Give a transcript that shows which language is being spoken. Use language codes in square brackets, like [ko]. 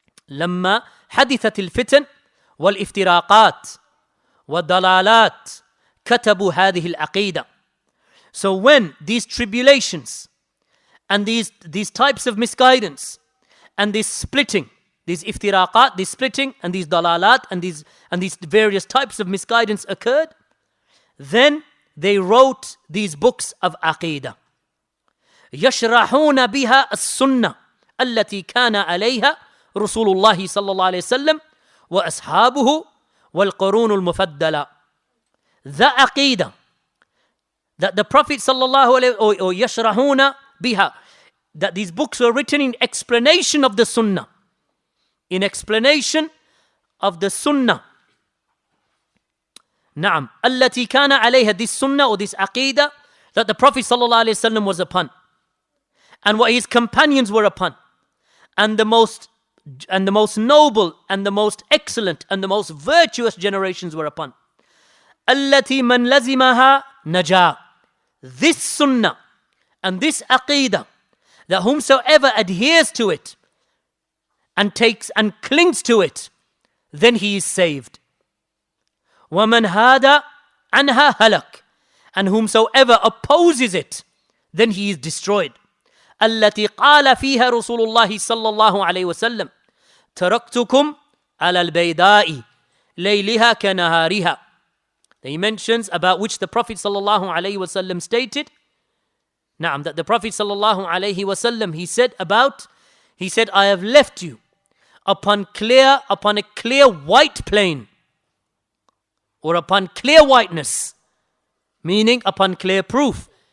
[ar] لما حدثت الفتن والافتراقات والضلالات كتبوا هذه العقيدة. [en] So when these tribulations and these types of misguidance and this splitting, these iftiraqat, this splitting and these dalalat and these various types of misguidance occurred, then they wrote these books of Aqeedah. [ar] يشرحون بها السنة التي كان عليها رسول الله صلى الله عليه وسلم وأصحابه والقرون المفضلة. [en] The Aqeedah that the Prophet صلى الله عليه or [ar] يشرحون بها, [en] that these books were written in explanation of the Sunnah, in explanation of the Sunnah. [ar] نعم التي كان عليها, [en] this Sunnah or this Aqeedah that the Prophet صلى الله عليه وسلم was upon, and what his companions were upon, and the most noble and the most excellent and the most virtuous generations were upon. [ar] التي من لزمها نجا. [en] This Sunnah and this Aqeedah, that whomsoever adheres to it and takes and clings to it, then he is saved. [ar] ومن هاد عنها هلك, [en] and whomsoever opposes it, then he is destroyed. [ar] التي قال فيها رسول الله صلى الله عليه وسلم تركتكم على البيداء ليلها كنهارها. [en] He mentions about which the Prophet صلى الله عليه وسلم stated, نعم, that the Prophet صلى الله عليه وسلم he said, I have left you upon a clear white plain, or upon clear whiteness, meaning upon clear proof.